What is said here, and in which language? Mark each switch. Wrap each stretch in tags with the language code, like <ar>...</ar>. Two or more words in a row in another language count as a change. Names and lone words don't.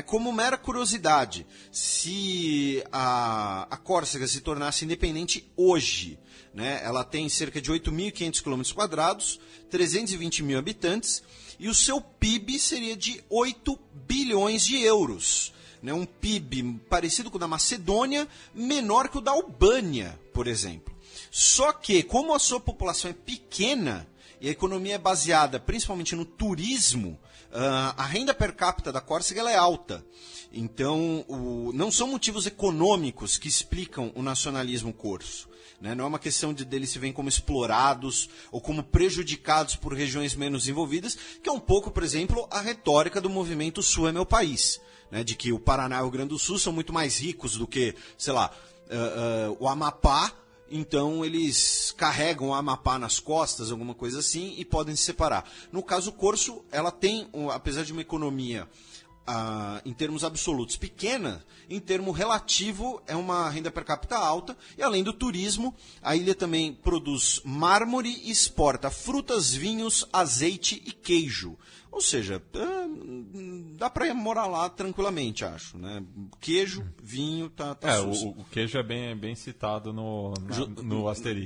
<pt>Como mera curiosidade, se a Córcega se tornasse independente hoje, né, ela tem cerca de 8.500 km², 320 mil habitantes, e o seu PIB seria de 8 bilhões de euros. Né? Um PIB parecido com o da Macedônia, menor que o da Albânia, por exemplo. Só que, como a sua população é pequena e a economia é baseada principalmente no turismo, a renda per capita da Córcega ela é alta. Então, não são motivos econômicos que explicam o nacionalismo corso. Né? Não é uma questão deles se veem como explorados ou como prejudicados por regiões menos desenvolvidas, que é um pouco, por exemplo, a retórica do movimento Sul é meu país. Né? De que o Paraná e o Rio Grande do Sul são muito mais ricos do que, sei lá, o Amapá. Então eles carregam o Amapá nas costas, alguma coisa assim, e podem se separar. No caso, o corso, ela tem, apesar de uma economia em termos absolutos pequena, em termo relativo é uma renda per capita alta, e além do turismo, a ilha também produz mármore e exporta frutas, vinhos, azeite e queijo. Ou seja, dá para morar lá tranquilamente, acho. Né? Queijo, vinho, tá o queijo é bem citado no Asterix.</pt>